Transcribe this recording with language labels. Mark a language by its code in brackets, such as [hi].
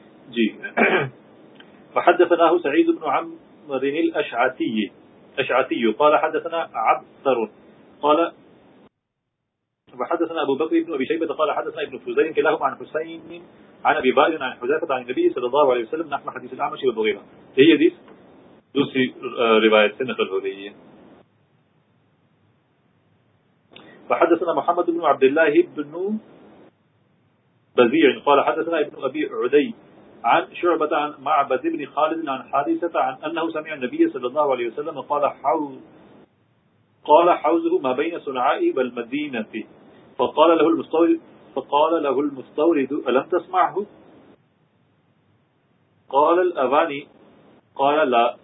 [ar] جی فحدثناه سعید بن عمرو الاشعثی قال حدثنا عبثر قال وحدثنا ابو بكر بن ابي شيبه قال حدثنا ابن فزين كلاهما عن حسين عن ابي بكر عن حذيفه عن النبي صلى الله عليه وسلم نحن حديث الاعمش وغيره. [ur] هي حديث دوسری روایت سے نقل ہو رہی ہے. [ar] وحدثنا محمد بن عبد الله بن بزيع قال حدثنا ابن ابي عدي عن شعبة عن معبد بن خالد عن حارثة عن أنه سمع النبي صلى الله عليه وسلم قال حوزه ما بين صنعاء والمدينة، فقال له المستورد ألم تسمعه؟ قال الأواني، قال لا.